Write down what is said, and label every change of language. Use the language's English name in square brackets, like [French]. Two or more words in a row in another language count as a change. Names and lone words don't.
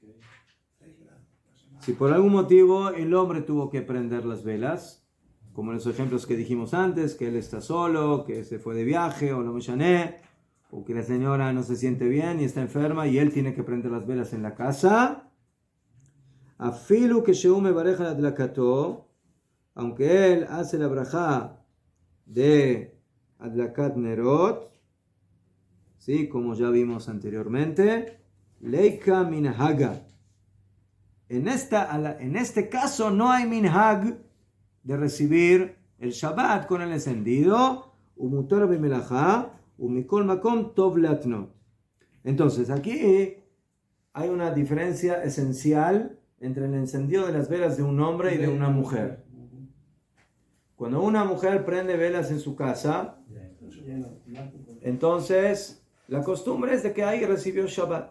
[Spanish] Si por algún motivo el hombre tuvo que prender las velas, como en los ejemplos que dijimos antes, que él está solo, que se fue de viaje, o lo mechané, o que la señora no se siente bien y está enferma y él tiene que prender las velas en la casa, afilu que [Hebrew] שהוא מברך הדלקתו, [Spanish] aunque él hace la brajá de [Hebrew] הדלקת נרות, [Spanish] ¿sí? Como ya vimos anteriormente, [Aramaic] ליכא מנהגא. [Spanish] En este caso no hay minhag de recibir el Shabbat con el encendido, [Hebrew] ומותר במלאכה, ומכל מקום טוב להתנות. [Spanish] Entonces aquí hay una diferencia esencial entre el encendido de las velas de un hombre y de una mujer. Cuando una mujer prende velas en su casa, entonces la costumbre es de que ahí recibió Shabbat.